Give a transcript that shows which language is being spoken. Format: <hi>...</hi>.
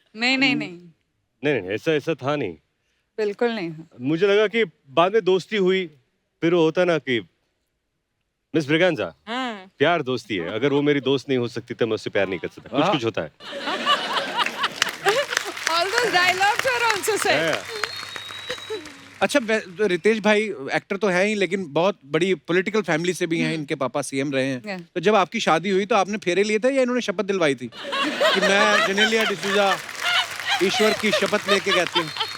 <hi>नहीं, ऐसा था नहीं, बिल्कुल नहीं। मुझे लगा कि बाद में दोस्ती हुई, फिर वो होता ना कि मिस ब्रिगेंजा, प्यार दोस्ती है, अगर वो मेरी दोस्त नहीं हो सकती तो मैं उससे प्यार नहीं कर सकता, कुछ होता है।</hi> <en>All those dialogues are also said.</en> <hi>अच्छा, रितेश भाई एक्टर तो है ही लेकिन बहुत बड़ी पॉलिटिकल फैमिली से भी हैं, इनके पापा सीएम रहे हैं। तो जब आपकी शादी हुई तो आपने फेरे लिए थे या इन्होंने शपथ दिलवाई थी कि मैं जनेलिया डिसूजा ईश्वर की शपथ लेके कहती हूँ?</hi>